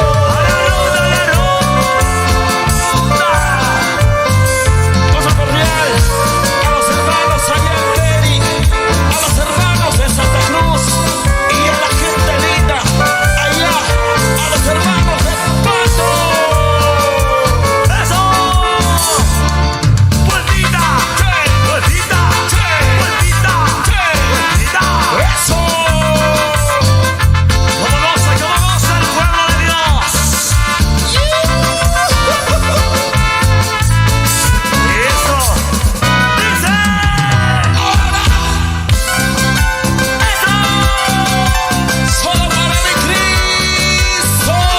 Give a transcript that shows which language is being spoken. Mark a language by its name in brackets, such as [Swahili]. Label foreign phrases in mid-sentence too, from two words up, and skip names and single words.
[Spanish] Cosa cordial a los hermanos allá en Teri, a los hermanos de Santa Cruz y a la gente linda allá, a los hermanos de Pato. ¡Eso! ¡Vueltita! ¡Che! ¡Vueltita! ¡Che! ¡Vueltita! ¡Che! ¡Vueltita! ¡Eso! ¡Cómo goza el pueblo de Dios! Eso dice ahora. Eso solo para mi Cristo.